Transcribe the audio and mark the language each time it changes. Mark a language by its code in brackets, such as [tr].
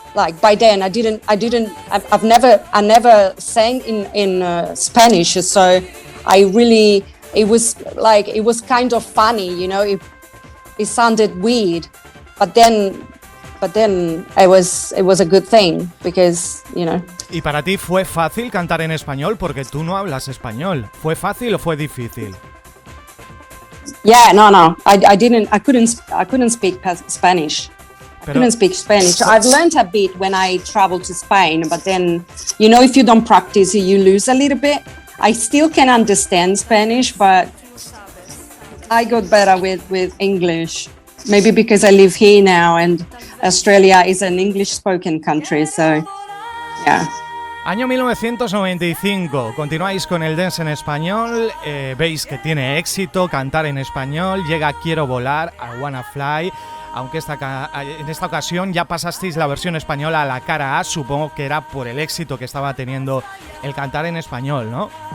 [en] Like by then, I've never sang in Spanish. So it was kind of funny, you know. It sounded weird, but then it was a good thing because, you know. [es] ¿Y para ti fue fácil cantar en español? Porque tú no hablas español. ¿Fue fácil o fue difícil? [en] Yeah, no. I couldn't speak Spanish. I couldn't speak Spanish. I've learned a bit when I traveled to Spain, but then, you know, if you don't practice, you lose a little bit. I still can understand Spanish, but I got better with English. Maybe because I live here now and Australia is an English-spoken country, so yeah. [es] Año 1995, continuáis con el dance en español, veis que tiene éxito cantar en español, llega Quiero Volar, I Wanna Fly, aunque en esta ocasión ya pasasteis la versión española a la cara A, supongo que era por el éxito que estaba teniendo el cantar en español, ¿no?